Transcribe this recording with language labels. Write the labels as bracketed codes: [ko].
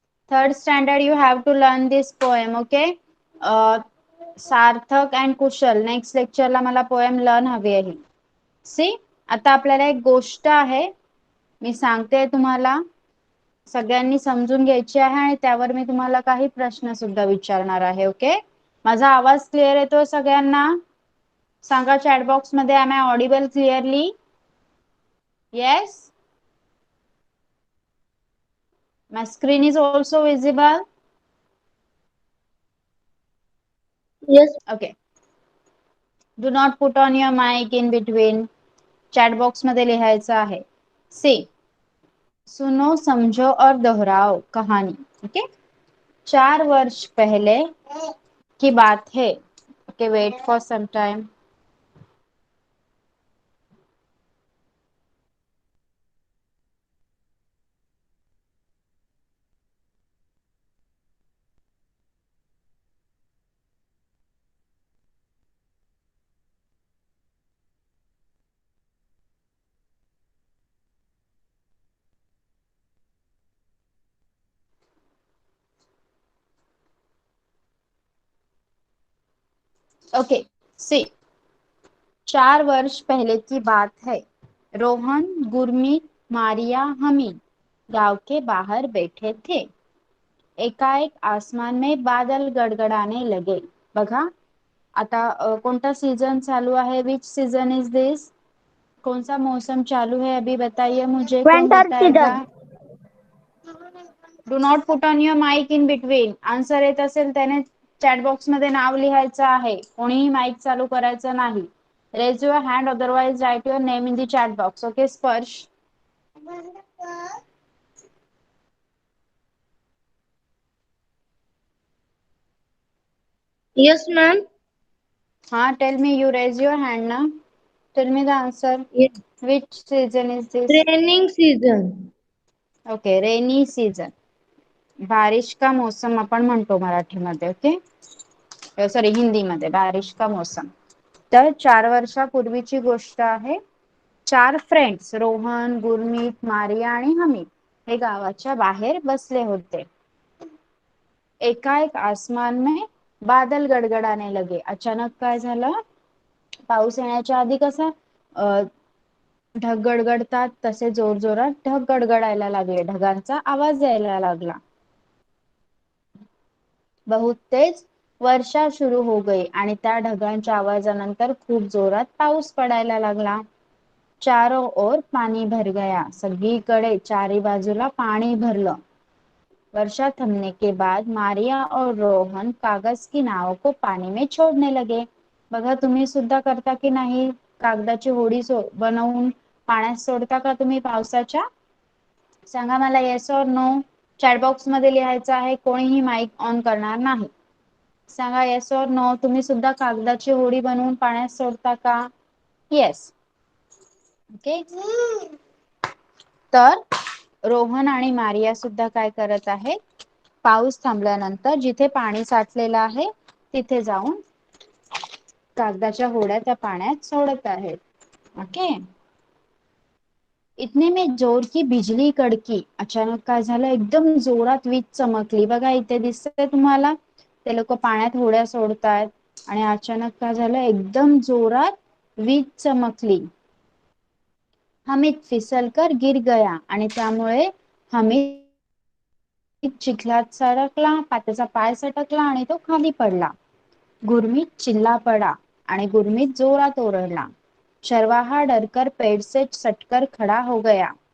[en] Third standard, you have to learn this poem, okay? [mr] Sarthak and Kushal next लेक्चरला मला poem learn हवी आहे. C, आता आपल्याला एक गोष्ट आहे, मी सांगते तुम्हाला, सगळ्यांनी समजून घ्यायची आहे आणि त्यावर मी तुम्हाला काही प्रश्न सुद्धा विचारणार आहे. ओके, माझा आवाज क्लिअर येतोय सगळ्यांना? सांगा चॅट बॉक्स मध्ये, [en] Am I audible clearly? Yes. My screen is also visible. Yes. Okay. Do not put on your mic in between. [mr] Chat box मध्ये लिहायचं आहे. [hi] सी, सुनो समझो और दोहराओ कहानी. ओके, 4 वर्ष पहले की बात है. [en] Okay, wait for some time. [hi] Okay, सी, 4 वर्ष पहले की बात है. रोहन, गुरमीत, मारिया, हमीद गांव के बाहर बैठे थे. एकाएक आसमान में बादल गडगडाने लगे. [mr] बघा आता कोणता सीजन चालू आहे? [en] Which season is this? [hi] कौन सा मौसम चालू है अभी बताइए मुझे, कौन [en] Winter [hi] बताएगा? [en] season. Do not put on your mic in between. [mr] Answer येत असेल त्याने चॅट बॉक्स मध्ये नाव लिहायचं आहे, कोणीही माइक चालू करायचं नाही. [en] Raise your hand, otherwise write your name in the chat box. Okay Sparsh? Yes, ma'am. हाँ, tell me, you raise your hand ना. Tell me the answer. Yes. Which season is this? Raining season. Okay, rainy season. [hi] बारिश का मौसम [mr] आपण म्हणतो मराठीमध्ये. Okay, sorry, हिंदीमध्ये बारिश का मौसम. तर 4 वर्षापूर्वीची गोष्ट आहे. 4 फ्रेंड्स, रोहन, गुरमीत, मारिया आणि हमीद हे गावाच्या बाहेर बसले होते. [hi] एकाएक आसमान में बादल गडगडाने लगे. [mr] अचानक काय झालं? पाऊस येण्याच्या आधी कसा ढग गडगडतात तसे जोर जोरात ढग गडगडायला लागले. ढगांचा आवाज यायला लागला. [hi] बहुत तेज वर्षा सुरू हो गई [mr] आणि त्या ढगांच्या आवाजानंतर खूप जोरात पाऊस पडायला लागला. [hi] चारों ओर पानी भर गया. [mr] सगळीकडे चारी बाजूला पाणी भरलं. [hi] वर्षा थमने के बाद मारिया और रोहन कागज की नाव को पानी में छोड़ने लगे. [mr] बघा तुम्ही सुद्धा करता की नाही? कागदाची होडी बनवून पाण्यात सोडता का तुम्ही पावसाच्या? सांगा मला येस और नो. चॅट बॉक्स मध्ये लिहायचं आहे. कोणीही माईक ऑन करणार नाही. सांगा येस और नो. तुम्ही सुद्धा कागदाची होडी बनवून पाण्यात सोडता का? येस. ओके. तर रोहन आणि मारिया सुद्धा काय करत आहे? पाऊस थांबल्यानंतर जिथे पाणी साठलेलं आहे तिथे जाऊन कागदाच्या होड्या त्या पाण्यात सोडत आहेत. [en] Okay. [hi] इतने में जोर की बिजली कड़की. [mr] अचानक काय झालं? एकदम जोरात वीज चमकली. बघा इथे दिसतंय तुम्हाला, ते लोक पाण्यात होड्या सोडतायत आणि अचानक काय झालं? एकदम जोरात वीज चमकली. [hi] हमीद फिसलकर गिर गया [mr] आणि त्यामुळे हमीद चिखलात सडकला, त्याचा पाय सटकला आणि तो खाली पडला. [hi] गुरमीत चिल्ला पड़ा [mr] आणि गुरमीत जोरात ओरडला. [hi] चरवाहा डरकर पेड़ से सटकर खड़ा हो गया.